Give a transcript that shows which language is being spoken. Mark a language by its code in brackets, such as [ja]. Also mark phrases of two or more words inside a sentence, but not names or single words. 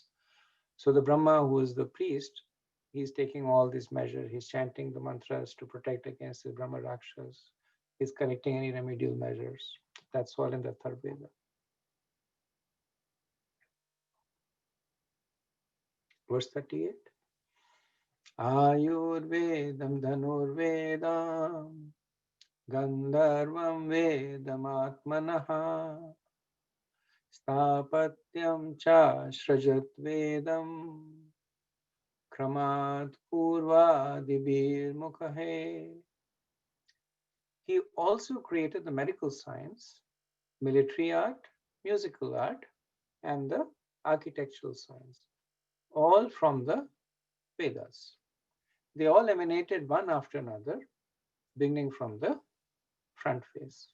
[en] So the Brahma, who is the priest, he's taking all these measures. He's chanting the mantras to protect against the Brahma Rakshas. He's correcting any remedial measures. That's all in the Atharva Veda. Verse 38. [sa] Ayurvedam dhanurvedam gandharvam vedamatmanaha stapatyam cha shrajat vedam kramat purvadibir mukhahe. [en] He also created the medical science, military art, musical art, and the architectural science, all from the Vedas. They all emanated one after another, beginning from the front face.